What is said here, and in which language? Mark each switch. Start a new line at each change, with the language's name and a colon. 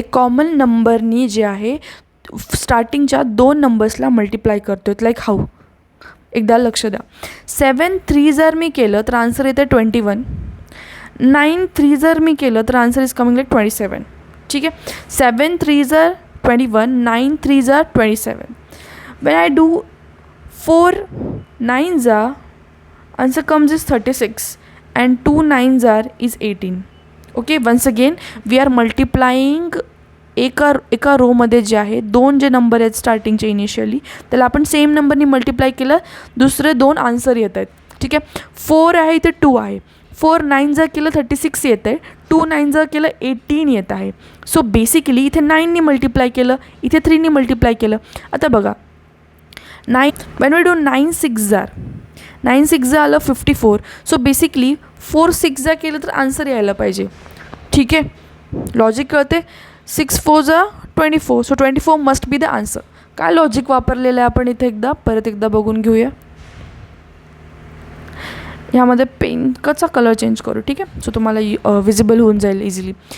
Marathi: एक कॉमन नंबरनी जे आहे स्टार्टिंगच्या 2 नंबर्सला मल्टिप्लाय करतो आहे. लाईक हाऊ, एकदा लक्ष द्या. 7 3 जर मी केलं तर आन्सर येते 21. 9 3 जर मी केलं तर
English: answer is coming like
Marathi: 27. ठीक आहे. 7 3 जर 21, 9 3 जर 27.
English: When I do 4 9s are, answer comes is 36 and 2 9s are is 18. Okay, once again we are multiplying
Marathi: एका रोमध्ये जे आहे 2 जे नंबर आहेत स्टार्टिंगचे इनिशियली त्याला आपण सेम नंबरनी मल्टिप्लाय केलं, दुसरे 2 आन्सर येत आहेत. ठीक आहे. 4 आहे इथे 2 आहे. 4 9 जर केलं 36 येत आहे. 2 9 जर केलं 18 येत आहे. सो बेसिकली इथे 9नी मल्टिप्लाय केलं, इथे 3नी मल्टिप्लाय केलं. आता बघा 9
English: when we do 9 6 are,
Marathi: 9 6 आलं 54. सो बेसिकली 4 6 जा केलं तर आन्सर यायला पाहिजे. ठीक आहे. लॉजिक कळते. 6 4 जा 24.
English: So 24 must be the answer.
Marathi: काय लॉजिक वापरलेलं आहे आपण इथे परत एकदा बघून घेऊया. ह्यामध्ये पेनचा कलर चेंज करू. ठीक आहे. सो तुम्हाला विजिबल होऊन जाईल इझिली.